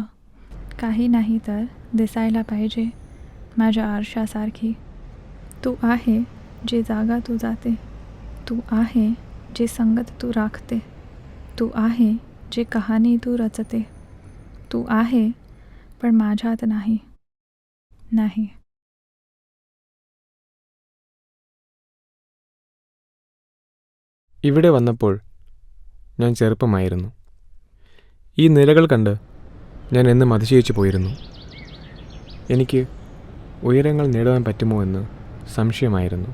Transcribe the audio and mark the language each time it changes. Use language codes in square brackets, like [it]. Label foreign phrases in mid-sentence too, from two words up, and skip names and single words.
[mr] काही नाही तर दिसायला पाहिजे माझ्या आरशासारखी. तू आहे जे जागा तू जाते, तू आहे जे संगत तू राखते, तू आहे जे कहाणी तू रचते, तू आहे पण माझ्यात नाही. नाही. [ml] ഇവിടെ വന്നപ്പോൾ ഞാൻ ചെറുപ്പമായിരുന്നു. ഈ നിലകൾ കണ്ട് ഞാൻ എന്നും അതിശയിച്ചു പോയിരുന്നു. എനിക്ക് ഉയരങ്ങൾ നേടുവാൻ പറ്റുമോ എന്ന് സംശയമായിരുന്നു.